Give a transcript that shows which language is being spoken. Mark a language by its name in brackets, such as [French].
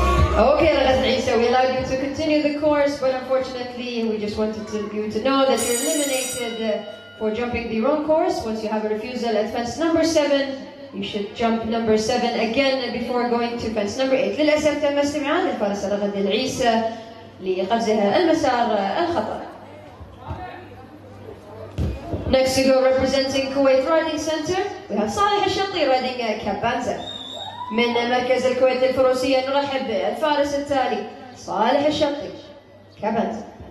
[English] continue the course, but unfortunately, we just wanted you to know that you're eliminated for jumping the wrong course. Once you have a refusal at fence number 7, you should jump number 7 again before going to fence number 8. [Arabic] للأسف تم استبعاد الفارسة رغد العيسى لقفزها المسار الخطأ. [English] Next to go representing Kuwait Riding Center, we have صالح الشطي riding كابانزا. [Arabic] من مركز الكويت الفروسية نرحب بالفارس التالي صالح الشطي كابانزا.